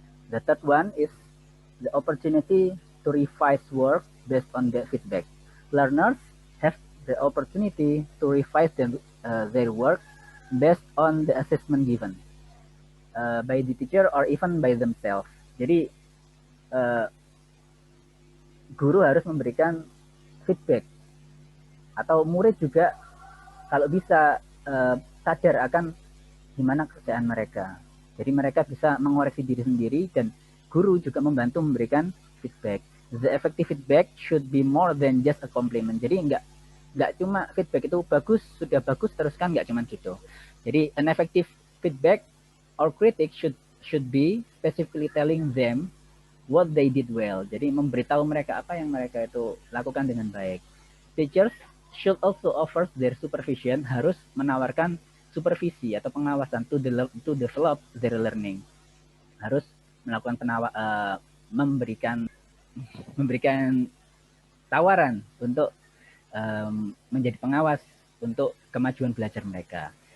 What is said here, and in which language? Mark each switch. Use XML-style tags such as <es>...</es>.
<en>The third one is the opportunity to revise work based on the feedback. Learners have the opportunity to revise their work based on the assessment given by the teacher or even by themselves.</en> <id>Jadi guru harus memberikan feedback atau murid juga kalau bisa sadar akan gimana kerjaan mereka. Jadi mereka bisa mengoreksi diri sendiri dan guru juga membantu memberikan feedback.</id> <en>The effective feedback should be more than just a compliment.</en> <id>Jadi nggak cuma feedback itu bagus, sudah bagus teruskan, nggak cuma gitu.</id> <en>Jadi an effective feedback or critic should be specifically telling them what they did well.</en> <id>Jadi memberitahu mereka apa yang mereka itu lakukan dengan baik.</id> <en>Teachers should also offer their supervision,</en> <id>harus menawarkan supervisi atau pengawasan</id> <en>to develop their learning.</en> <id>Harus melakukan memberikan tawaran untuk menjadi pengawas untuk kemajuan belajar mereka.</id>